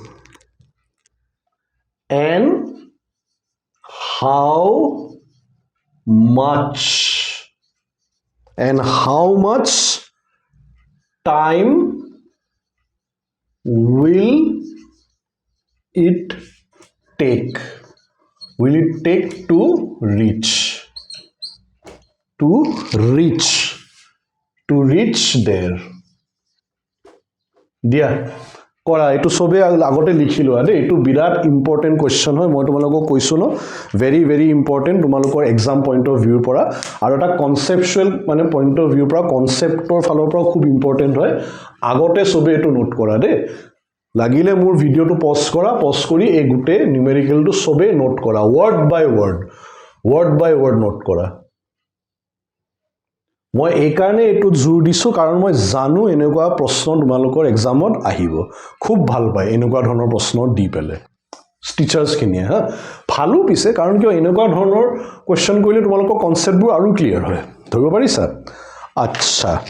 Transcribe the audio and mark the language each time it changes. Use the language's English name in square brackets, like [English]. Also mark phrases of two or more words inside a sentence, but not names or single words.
[English] and how much time will it take to reach there? [Assamese] দিয়া কৰা এইটো সবে আগতে লিখি লোৱা দেই এইটো বিৰাট [English] important question [Assamese] হয় মই তোমালোকক কৈছো ন [English] very very important [Assamese] তোমালোকৰ [English] exam point of view [Assamese] পৰা আৰু এটা কনসেপচুৱেল মানে [English] point of view [Assamese] পৰা কনসেপ্টৰ ফালৰ পৰা খুব ইম্পৰ্টেন্ট হয় আগতে সবে এইটো নোট কৰা দেই লাগিলে মোৰ ভিডিওটো পজ কৰি এই গুটে নিউমেৰিকেলটো সবে নোট কৰা [English] word by word [Assamese] নোট কৰা মই এই কাৰণে এটো জোৰ দিছো কাৰণ মই জানো এনেকুৱা প্ৰশ্ন তোমালোকৰ এক্সামত আহিব খুব ভাল পায় এনেকুৱা ধৰণৰ প্ৰশ্ন দি পেলে টিচাৰ্ছ খিনিয়ে হা ভালো পিছে কাৰণ কিয় এনেকুৱা ধৰণৰ কোৱেশ্চন কৰিলে তোমালোকৰ কনসেপ্টবোৰ আৰু ক্লিয়াৰ হয় ধৰিব পাৰিছা আচ্ছা